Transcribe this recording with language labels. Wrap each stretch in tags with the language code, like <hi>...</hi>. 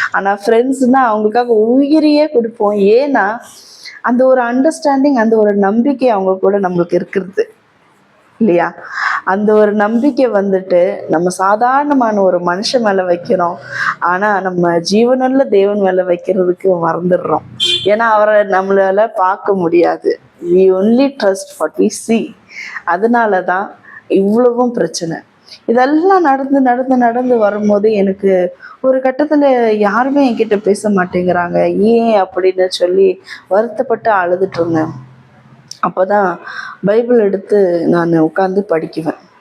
<ta>ஆனால் ஃப்ரெண்ட்ஸ்னால் அவங்களுக்காக உயிரையே கொடுப்போம். ஏன்னா அந்த ஒரு அண்டர்ஸ்டாண்டிங், அந்த ஒரு நம்பிக்கை அவங்க கூட நம்மளுக்கு இருக்கிறது இல்லையா? அந்த ஒரு நம்பிக்கை வந்துட்டு நம்ம சாதாரணமான ஒரு மனுஷன் மேலே வைக்கிறோம். ஆனால் நம்ம ஜீவனுள்ள தேவன் மேலே வைக்கிறதுக்கு மறந்துடுறோம். ஏன்னா அவரை நம்மளால பார்க்க முடியாது.</ta> <en>we only trust what we see.</en> <ta>அதனால தான் இவ்வளவும் பிரச்சனை. இதெல்லாம் நடந்து நடந்து நடந்து வரும்போது எனக்கு ஒரு கட்டத்தில் யாருமே என்கிட்ட பேச மாட்டேங்கிறாங்க, ஏன் அப்படின்னு சொல்லி வருத்தப்பட்டு அழுதுட்டு இருந்தேன். அப்போ தான் பைபிள் எடுத்து நான் உட்காந்து படிக்குவேன்.</ta>